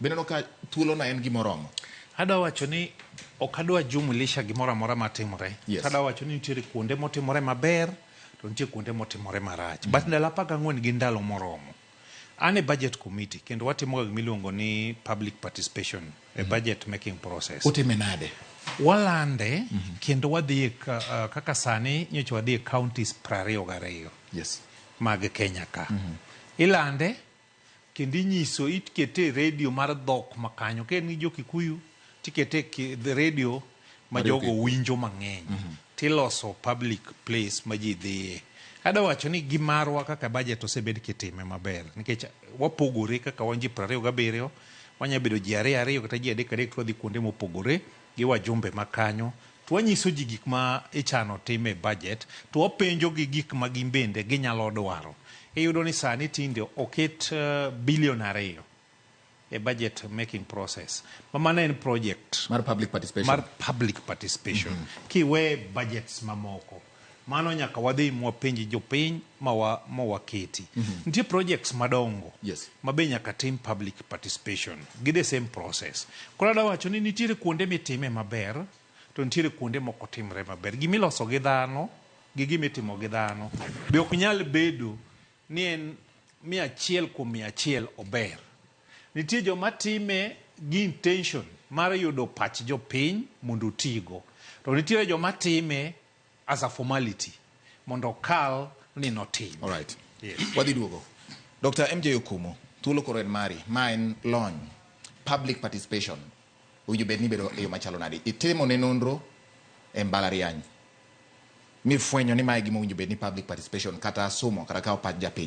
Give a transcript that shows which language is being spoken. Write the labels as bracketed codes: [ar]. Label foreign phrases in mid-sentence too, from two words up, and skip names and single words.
[luo] Bende no ka thuolo na en gimoromo. Adwa wacho ni ok adwa jumulisha gimoro amora matimore. [en] Yes. [luo] Adwa wacho ni nitiere kuonde motimore maber to nitiere kuonde motimore marach. But ndalo 14 gi ndalo moromo. Ane [en] budget committee [luo] kendo watimo gimiluongo ni [en] public participation [luo] a [en] budget making process. [luo] Utime nade? Walande kendo wadhi kaka sani nyocha wadhi counties 22. [en] Yes. [luo] Mag Kenya ka. Ilande kendo inyiso itkete radio mar dhok makanyo ken ni jo Kikuyu tikete [en] the radio [luo] ma jogo winjo mang'eny. Tiloso [en] public place [luo] ma ji dhiye. Adwa wacho ni gimarwa kaka budget osebed kitime maber nikech wapogore kaka wanji 27 wanya bedo ji 2 kata ji 3 to wadhi kuonde mopogore gi wajumbe makanyo to wanyiso ji gik ma ichano time budget to wapenjo gi gik ma gimbende ginyalo dwaro. Iyudo ni sani tinde oket $2 billion a [en] budget making process. [luo] Mamana en project Mar [en] public participation. [luo] Kiwe budgets mamoko. Mano nyaka wadhi mwapenji jopiny ma waketi. Nitie projects madongo. [en] Yes. [luo] Mabe nyaka tim [en] public participation. [luo] Gide [en] same process. [luo] Kora da wacho ni nitiere kuonde mitime maber to nitiere kuonde moko timre maber. Gimiloso gi dhano, gi gimitimo gi dhano. Be ok nyal bedo ni en 100 kuom 100 ober. Nitie joma time gi intention mar yudo pach jopiny mondo tigo. To nitiere joma time [en] as a formality [luo] mondo kal ni notim. [en] All right. Yes. [luo] Wadhi duogo. Dr. MJ Okumu, thuolo koro en mari, ma en lony, [en] public participation. [luo] Uju bed ni bedo e yo machalo nadi. Itimo ne nonro e mbalariany. Mi fwenyo ni mae gima uju bed ni [en] public participation [luo] kata somo kata kao pach japiny.